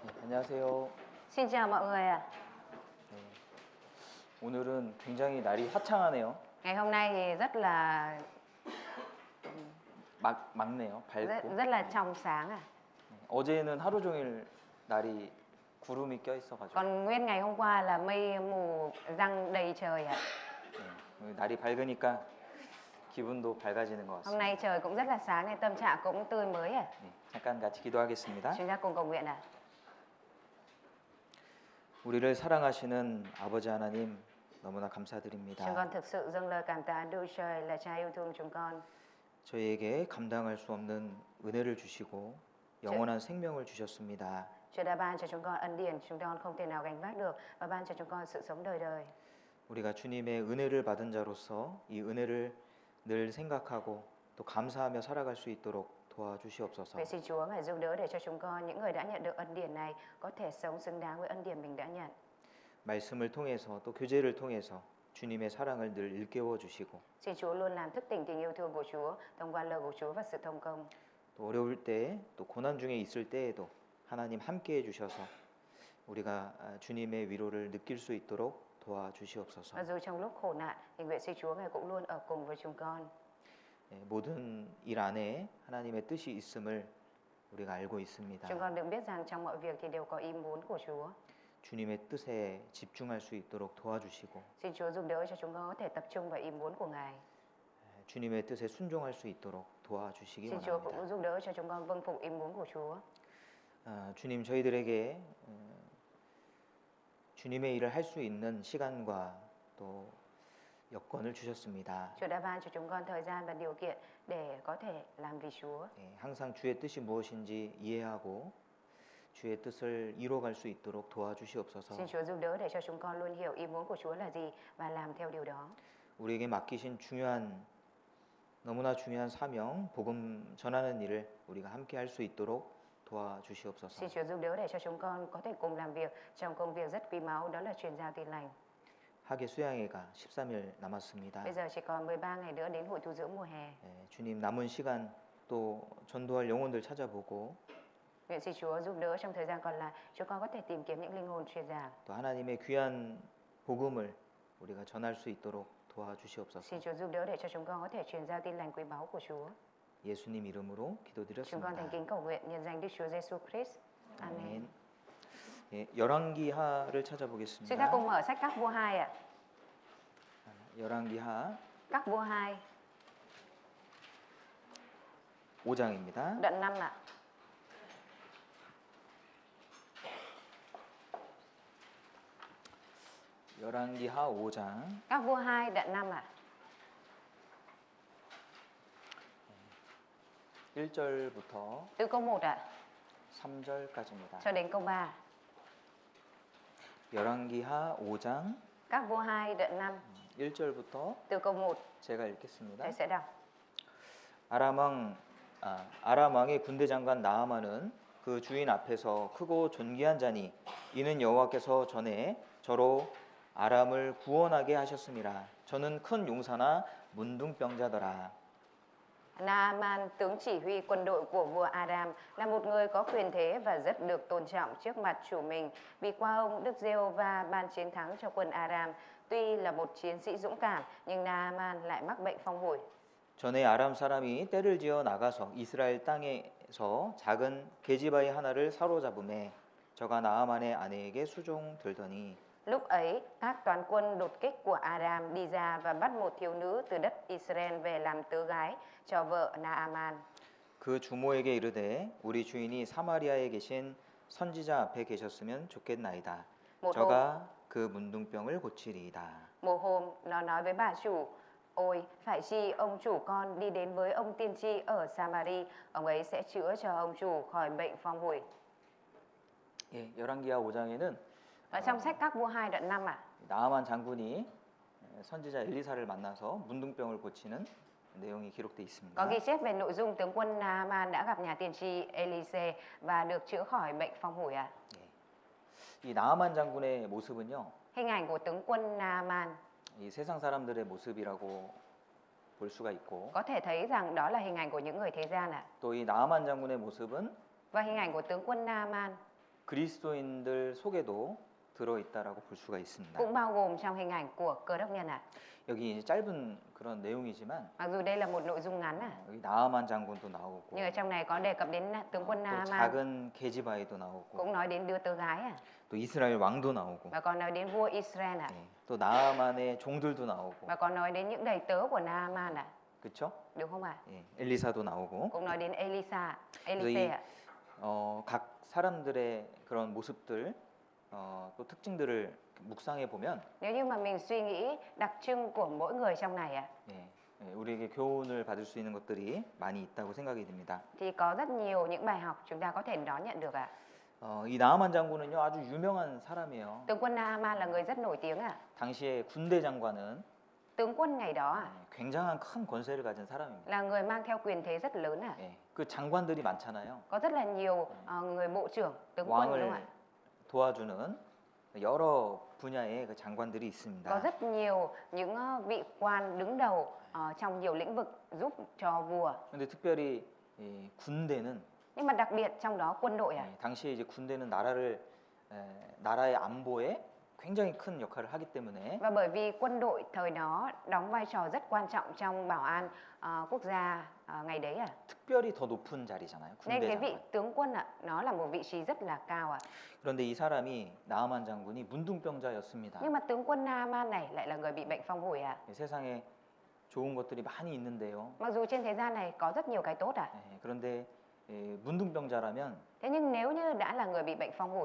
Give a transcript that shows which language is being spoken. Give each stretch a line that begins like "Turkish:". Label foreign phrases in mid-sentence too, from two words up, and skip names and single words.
Korean: 안녕하세요.
Vietnamese: Xin chào mọi người ạ.
Korean: 네, 오늘은 굉장히 날이 화창하네요.
Vietnamese: Ngày hôm nay thì rất là
Korean: 맑네요.
Vietnamese: rất,
Korean: 밝고.
Vietnamese: rất là trong sáng à.
Korean: 어제는 하루 종일 날이 구름이 껴 있어가지고
Vietnamese: Còn nguyên ngày hôm qua là mây mù răng đầy trời ạ.
Korean: 네, 날이 밝으니까 기분도 밝아지는 것
Vietnamese: Hôm
Korean: 같습니다.
Vietnamese: nay trời cũng rất là sáng nên tâm trạng cũng tươi mới ạ.
Korean: 네, 잠깐 같이 기도하겠습니다.
Vietnamese: Chúng ta cùng cầu nguyện ạ.
Korean: 우리를 사랑하시는 아버지 하나님 너무나
Vietnamese: Chúng
Korean: 감사드립니다.
Vietnamese: con thực sự dâng lời cảm tạ Đức Trời là Cha yêu thương chúng con.
Korean: 저희에게 감당할 수 없는 은혜를 주시고 영원한 생명을 주셨습니다.
Vietnamese: Chúa đã ban cho chúng con ân điển chúng con không thể nào gánh vác được và ban cho chúng con sự sống đời đời.
Korean: 우리가 주님의 은혜를 받은 자로서 이 은혜를 늘 생각하고 또 감사하며 살아갈 수 있도록 도와주시옵소서.
Vietnamese: Vậy xin Chúa ngài giúp đỡ để cho chúng con những người đã nhận được ân điển này có thể sống xứng đáng với ân điển mình đã nhận.
Korean: 말씀을 통해서 또 교제를 통해서 주님의 사랑을 늘 일깨워 주시고
Vietnamese: Xin Chúa luôn làm thức tỉnh tình yêu thương của Chúa thông qua lời của Chúa và sự thông công.
Korean: 또 어려울 때 또 고난 중에 있을 때에도 하나님 함께 해 주셔서 우리가 주님의 위로를 느낄 수 있도록 도와주시옵소서.
Vietnamese: Và dù trong lúc khổ nạn thì nguyện xin Chúa ngài cũng luôn ở cùng với chúng con.
Korean: 모든 일 안에 하나님의 뜻이 있음을 우리가 알고 있습니다.
Vietnamese: Chúng con được biết rằng trong mọi việc thì đều có ý muốn của Chúa.
Korean: 주님의 뜻에 집중할 수 있도록 도와주시고
Vietnamese: Xin Chúa giúp đỡ cho chúng con có thể tập trung vào ý muốn của ngài.
Korean: 주님의 뜻에 순종할 수 있도록 도와주시기
Vietnamese: Xin Chúa
Korean: 원합니다.
Vietnamese: cũng giúp đỡ cho chúng con vâng phục ý muốn của Chúa.
Korean: 주님 저희들에게 주님의 일을 할 수 있는 시간과 또 여건을 주셨습니다.
Vietnamese: Chúa đã ban cho chúng con thời gian và điều kiện để có thể làm vì Chúa.
Korean: 항상 주의 뜻이 무엇인지 이해하고 주의 뜻을 이뤄갈 수 있도록 도와주시옵소서.
Vietnamese: Xin Chúa giúp đỡ để cho chúng con luôn hiểu ý muốn của Chúa là gì và làm theo điều đó.
Korean: 우리에게 맡기신 너무나 중요한 사명, 복음 전하는 일을 우리가 함께 할 수 있도록 도와주시옵소서.
Vietnamese: Xin Chúa giúp đỡ để cho chúng con có thể cùng làm việc trong công việc rất quý báu đó là truyền giao tin lành.
Korean: 하계 수양회가 13일 남았습니다.
Vietnamese: Bây giờ chỉ còn 13 ngày nữa đến hội tu dưỡng mùa hè.
Korean: 주님 남은 시간 또 전도할 영혼들 찾아보고
Vietnamese: Nguyện xin Chúa giúp đỡ trong thời gian còn lại chúng con có thể tìm kiếm những linh hồn truyền giảng.
Korean: 또 하나님의 귀한 복음을 우리가 전할 수 있도록 도와주시옵소서.
Vietnamese: Xin Chúa giúp đỡ để cho chúng con có thể truyền giao tin lành quý báu của Chúa.
Korean: 예수님 이름으로
Vietnamese: Chúng con thành
Korean: 기도드렸습니다.
Vietnamese: kính cầu nguyện nhân danh Đức Chúa Giêsu Christ. Amen.
Korean: 아멘. 열왕기하를
Vietnamese: Chúng ta
Korean: 찾아보겠습니다.
Vietnamese: cùng mở sách Các Vua 2 ạ.
Korean: 열왕기하
Vietnamese: Các Vua 2
Korean: 5장입니다.
Vietnamese: đoạn 5 ạ.
Korean: 열왕기하 5장
Vietnamese: Các Vua 2 đoạn 5 ạ.
Korean: 1절부터
Vietnamese: Từ câu 1 ạ
Korean: 3절까지입니다.
Vietnamese: cho đến câu 3.
Korean: 열왕기하 5장
Vietnamese: Các Vua 2 đoạn 5
Korean: 1절부터
Vietnamese: từ câu 1
Korean: 제가 읽겠습니다.
Vietnamese: thầy sẽ đọc.
Korean: 아람 왕의 군대 장관 나아만은 그 주인 앞에서 크고 존귀한 자니 이는 여호와께서 전에 저로 아람을 구원하게 하셨음이라. 저는 큰 용사나 문둥병자더라.
Vietnamese: Naaman, tướng chỉ huy quân đội của vua Aram, là một người có quyền thế và rất được tôn trọng trước mặt chủ mình. Vì qua ông, Đức Giê-hô-va ban chiến thắng cho quân Aram. Tuy là một chiến sĩ dũng cảm, nhưng Naaman lại mắc bệnh phong hủi.
Korean: 전에 아람 사람이 떼를 지어 나가서 이스라엘 땅에서 작은 계집아이 하나를 사로잡음에 저가 나아만의 아내에게 수종들더니
Vietnamese: Lúc ấy, các toán quân đột kích của Aram đi ra và bắt một thiếu nữ từ đất Israel về làm tớ gái cho vợ Naaman.
Korean: 그 주모에게 이르되 우리 주인이 사마리아에 계신 선지자 앞에 계셨으면 좋겠나이다. 저가 그 문둥병을 고치리이다.
Vietnamese: Một hôm, nó nói với bà chủ, ôi, phải chi ông chủ con đi đến với ông tiên tri ở Samari, ông ấy sẽ chữa cho ông chủ khỏi bệnh phong hủi.
Korean: 열왕기하 5장에는
Vietnamese: Ở trong sách Các Vua 2 đoạn 5 ạ.
Korean: 나아만 장군이 선지자 엘리사를 만나서 문둥병을 고치는 내용이 기록되어 있습니다.
Vietnamese: Có ghi chép về nội dung tướng quân Naaman đã gặp nhà tiên tri Elise và được chữa khỏi bệnh phong hủi ạ.
Korean: 이 나아만 장군의 모습은요.
Vietnamese: Hình ảnh của tướng quân Naaman
Korean: 이 세상 사람들의 모습이라고 볼 수가 있고
Vietnamese: có thể thấy rằng đó là hình ảnh của những người thế gian ạ.
Korean: 또 이 나아만 장군의 모습은
Vietnamese: Và hình ảnh của tướng quân Naaman
Korean: 그리스도인들 속에도 들어 있다라고 볼 수가 있습니다.
Vietnamese: cũng bao gồm trong hình ảnh của Cơ đốc nhân ạ.
Korean: 여기 이제 짧은 그런 내용이지만
Vietnamese: Mặc dù đây là một nội dung ngắn
Korean: 여기 나아만 장군도 나오고
Vietnamese: nhưng ở trong này có đề cập đến tướng quân
Korean: 또
Vietnamese: Naaman,
Korean: 작은 게지바이도 나오고
Vietnamese: cũng nói đến đứa tớ gái
Korean: 또 이스라엘 왕도 나오고
Vietnamese: và còn nói đến vua Israel
Korean: 예, 또 나아만의 종들도 나오고
Vietnamese: và còn nói đến những đầy tớ của Naaman
Korean: 그렇죠?
Vietnamese: đúng không ạ?
Korean: 예, 엘리사도 나오고
Vietnamese: Cũng nói đến Elise 이- ạ.
Korean: 각 사람들의 그런 모습들 또 특징들을 묵상해 보면
Vietnamese: Nếu như mà mình suy nghĩ đặc trưng của mỗi người trong này
Korean: 예, 우리에게 교훈을 받을 수 있는 것들이 많이 있다고 생각이 듭니다.
Vietnamese: thì có rất nhiều những bài học chúng ta có thể đón nhận được ạ.
Korean: 이 나아만 장군은요 아주 유명한 사람이에요.
Vietnamese: Tướng quân Naaman là người rất nổi tiếng ạ.
Korean: 당시에 군대 장관은
Vietnamese: Tướng quân ngày đó
Korean: 굉장한 큰 권세를 가진 사람입니다.
Vietnamese: là người mang theo quyền thế rất lớn ạ.
Korean: 예, 그 장관들이 많잖아요.
Vietnamese: Có rất là nhiều người bộ trưởng, tướng quân đúng không
Korean: 왕을
Vietnamese: ạ?
Korean: 도와주는 여러 분야의 그 장관들이 있습니다.
Vietnamese: Có rất nhiều những vị quan đứng đầu trong nhiều lĩnh vực giúp cho vua.
Korean: 근데 특별히 이 군대는
Vietnamese: Nhưng mà đặc biệt trong đó quân đội
Korean: 당시에 이제 군대는 나라의 안보에 굉장히 큰 역할을 하기 때문에
Vietnamese: Và bởi vì quân đội thời đó đóng vai trò rất quan trọng trong bảo an quốc gia ngày đấy
Korean: 특별히 더 높은 자리잖아요.
Vietnamese: Nên
Korean: 군대
Vietnamese: cái vị
Korean: 장관.
Vietnamese: tướng quân nó là một vị trí rất là cao
Korean: 그런데 이 사람이 나아만 장군이 문둥병자였습니다.
Vietnamese: Nhưng mà tướng quân Naaman này lại là người bị bệnh phong hủi
Korean: 세상에 좋은 것들이 많이 있는데요.
Vietnamese: Mặc dù trên thế gian này có rất nhiều cái tốt
Korean: 그런데 문둥병자라면
Vietnamese: Thế nhưng nếu như đã là người bị bệnh phong hủi